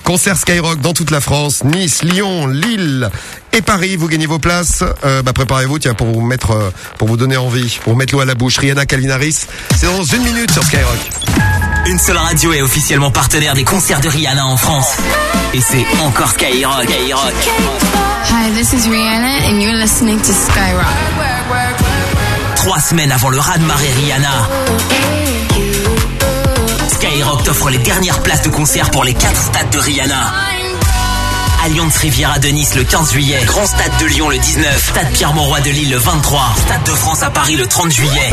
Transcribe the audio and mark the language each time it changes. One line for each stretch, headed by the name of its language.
French: Concert Skyrock dans toute la France, Nice, Lyon, Lille et Paris. Vous gagnez vos places. Bah, préparez-vous, tiens, pour vous mettre, pour vous donner envie, pour vous mettre l'eau à la bouche. Rihanna, Calvin Harris, c'est dans une minute sur Skyrock. Une seule radio est officiellement partenaire des concerts de Rihanna en France. Et c'est encore Skyrock. Skyrock.
English: Hi, this is Rihanna and you're listening to Skyrock.
French: Trois semaines avant le raz-de-marée Rihanna, Skyrock t'offre les dernières places de concert pour les quatre stades de Rihanna. Allianz Riviera de Nice le 15 juillet, Grand Stade de Lyon le 19, Stade Pierre-Mauroy de Lille le 23, Stade de France à Paris le 30 juillet.